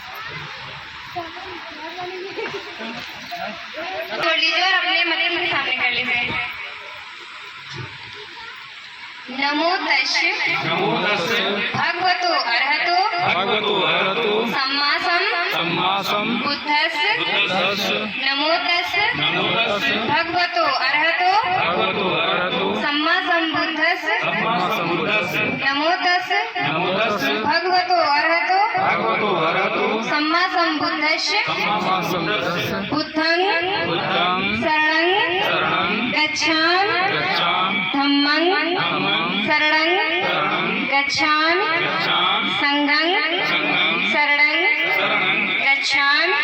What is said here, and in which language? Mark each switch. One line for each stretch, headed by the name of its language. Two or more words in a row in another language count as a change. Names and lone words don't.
Hindi: छोड़ लीजिए और अपने मंदिर के सामने कर लीजिए।
Pali: नमो तस्य भगवतो अरहतो सम्मा बुद्धस्य नमो तस्य भगवतो अरहतो सम्मा बुद्धस्य नमो तस्य भगवतो अरहतो सम्मा बुद्धस्य बुद्धं शरणं गच्छामि धम्मं शरणं गच्छामि संघं शरणं गच्छामि